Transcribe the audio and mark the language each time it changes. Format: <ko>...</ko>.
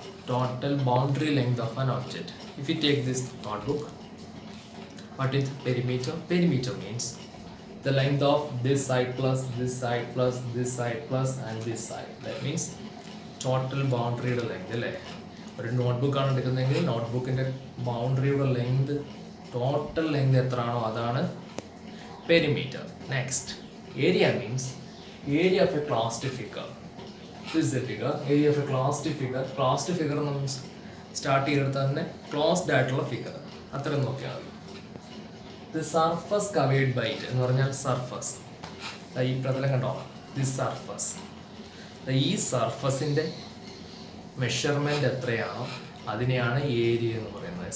<en>Total boundary length of an object. If you take this notebook, what is perimeter? Perimeter means the length of this side plus this side plus this side plus and this side. That means total boundary length.</en> <ml>അല്ലേ? ഒരു notebook ആണ് എടുക്കുന്നതെങ്കിൽ നോട്ട്ബുക്കിൻ്റെ ബൗണ്ടറിയുടെ length total length എത്രയാണോ അതാണ് perimeter.</ml> <en>Next area means area of a closed figure. This is the figure, area of a closed figure.</en> <ml>Closed figure നമ്മൾ start ചെയ്തെടുത്ത് തന്നെ closed ആയിട്ടുള്ള ഫിഗർ അത്രയും നോക്കിയാൽ മതി.</ml> <en>the surface covered by it</en> <ml>എന്ന് പറഞ്ഞാൽ സർഫസ് ഈ പ്രതലം കണ്ടോ, ദി സർഫസ്. ഈ സർഫസിൻ്റെ മെഷർമെൻറ്റ് എത്രയാണോ അതിനെയാണ് ഏരിയ എന്ന് പറയുന്നത്.</ml>